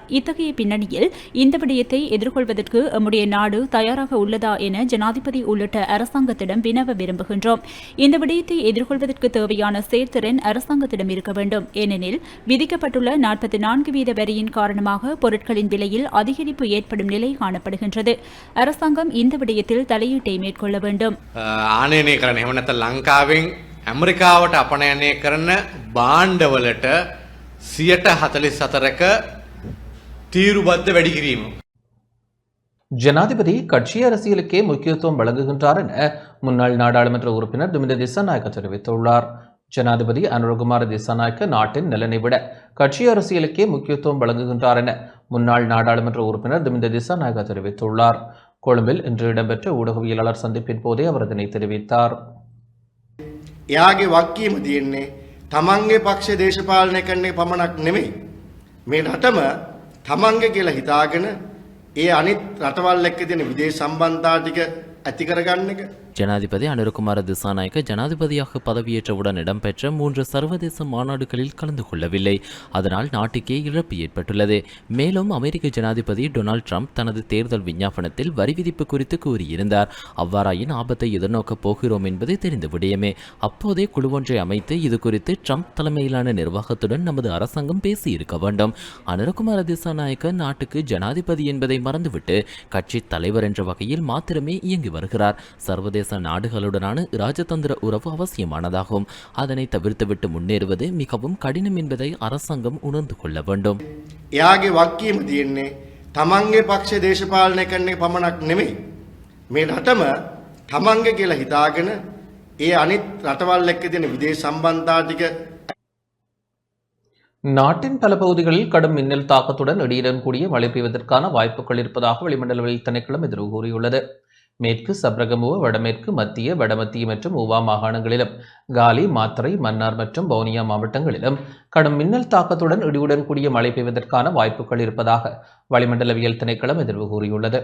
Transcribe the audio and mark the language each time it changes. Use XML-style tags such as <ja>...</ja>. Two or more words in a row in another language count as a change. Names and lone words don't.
<ta>இத்தகைய பின்னணியில் இந்த விடயத்தை எதிர்கொள்வதற்கு நம்முடைய நாடு தயாராக உள்ளதா என ஜனாதிபதி உள்ளிட்ட அரசாங்கத்திடம் வினவ விரும்புகின்றோம். இந்த விடயத்தை எதிர்கொள்வதற்கு தேவையான செயற்திறன் அரசாங்கத்திடம் இருக்க வேண்டும். ஏனெனில் விதிக்கப்பட்டுள்ள 44% வரியின் காரணமாக பொருட்களின் விலையில் அதிகரிப்பு ஏற்படும் நிலை காணப்படுகின்றது. அரசாங்கம் இந்த விடயத்தில் தலையீட்டை மேற்கொள்ள வேண்டும்.</ta> <si>ආනයනය කරන එහෙම නැත්නම් ලංකාවෙන් ඇමරිකාවට අපනයනය කරන භාණ්ඩවලට 44%ක තීරුබද්ධ වැඩි කිරීම.</si> <ta>ஜனாதிபதி கட்சி அரசியலுக்கே முக்கியத்துவம் வழங்குகின்றார் என முன்னாள் நாடாளுமன்ற உறுப்பினர் துமிந்த திசாநாயக்க தெரிவித்துள்ளார். ஜனாதிபதி அனுரகுமார திசாநாயக்க நாட்டின் நலனை விட கட்சி அரசியலுக்கே முக்கியத்துவம் வழங்குகின்றார் என முன்னாள் நாடாளுமன்ற உறுப்பினர் துமிந்த திசாநாயக்க தெரிவித்துள்ளார். கொழும்பில் இன்று இடம்பெற்ற ஊடகவியலாளர் சந்திப்பின் போதே அவர் இதனை தெரிவித்தார்.</ta> <si>එයාගේ වක්කීම තියෙන්නේ තමන්ගේ පක්ෂ දේශපාලනය කරන්නේ පමණක් නෙමෙයි. මේ රටම තමන්ගේ කියලා හිතාගෙන ඒ අනිත් රටවල් එක්ක තියෙන විදේශ සම්බන්ධතා ටික ඇති කරගන්න එක.</si> <ta>ஜனாதிபதி அனுரகுமார திசாநாயக்க ஜனாதிபதியாக பதவியேற்றவுடன் இடம்பெற்ற 3 சர்வதேச மாநாடுகளில் கலந்து கொள்ளவில்லை. அதனால் நாட்டுக்கே இழப்பு ஏற்பட்டுள்ளது. மேலும் அமெரிக்க ஜனாதிபதி டொனால்ட் ட்ரம்ப் தனது தேர்தல் விஞ்ஞாபனத்தில் வரி விதிப்பு குறித்து கூறியிருந்தார். அவ்வாறாயின் ஆபத்தை எதிர்நோக்கப் போகிறோம் என்பது தெரிந்த விடயமே. அப்போதே குழுவொன்றை அமைத்து இது குறித்து ட்ரம்ப் தலைமையிலான நிர்வாகத்துடன் நமது அரசாங்கம் பேசியிருக்க வேண்டும். அனுரகுமார திசாநாயக்க நாட்டுக்கு ஜனாதிபதி என்பதை மறந்துவிட்டு கட்சி தலைவர் என்ற வகையில் மாத்திரமே இயங்கி வருகிறார். சர்வதேச நாடுகளுடனான இராஜதந்திர உறவு அவசியமானதாகும். அதனை தவிர்த்துவிட்டு முன்னேறுவது மிகவும் கடினம் என்பதை அரசாங்கம் உணர்ந்து கொள்ள வேண்டும்.</ta> <si>එයාගේ වක්කීම තියෙන්නේ තමන්ගේ පක්ෂ දේශපාලනය කරන්නේ පමණක් නෙමෙයි. මේ රටම තමන්ගේ කියලා හිතාගෙන ඒ අනිත් රටවල් එක්ක තියෙන විදේශ සම්බන්ධතා ටික.</si> <ta>நாட்டின் பல பகுதிகளில் கடும் மின்னல் தாக்கத்துடன் இடியுடன் கூடிய மழை பெய்வதற்கான வாய்ப்புகள் இருப்பதாக வளிமண்டலவியல் திணைக்களம் எதிர்வு கூறியுள்ளது. மேற்கு சப்ரகமுவ, வடமேற்கு, மத்திய, வடமத்திய மற்றும் ஊவா மாகாணங்களிலும், காலி, மாத்தறை, மன்னார் மற்றும் வவுனியா மாவட்டங்களிலும் கடும் மின்னல் தாக்கத்துடன் இடியுடன் கூடிய மழை பெய்வதற்கான வாய்ப்புகள் இருப்பதாக வளிமண்டலவியல் திணைக்களம் எதிர்வு கூறியுள்ளது.</ta>